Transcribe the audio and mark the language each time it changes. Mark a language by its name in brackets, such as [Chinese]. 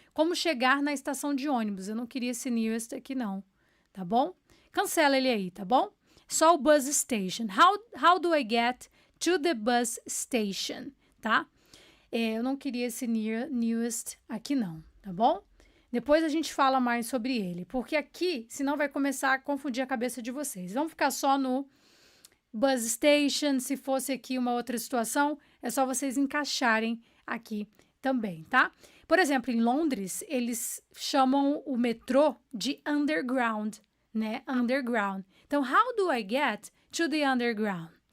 [Portuguese] Como chegar na estação de ônibus. Eu não queria esse newest aqui não, tá bom? Cancela ele aí, tá bom? Só o bus station. [English] How do I get to the bus station, tá? [Portuguese] Eu não queria esse newest aqui não, tá bom? Depois a gente fala mais sobre ele, porque aqui, senão vai começar a confundir a cabeça de vocês. Vamos ficar só no bus station. Se fosse aqui uma outra situação, é só vocês encaixarem aqui também, tá? Por exemplo, em Londres, eles chamam o metrô de underground, né? [English] Underground. Então, how do I get to the underground?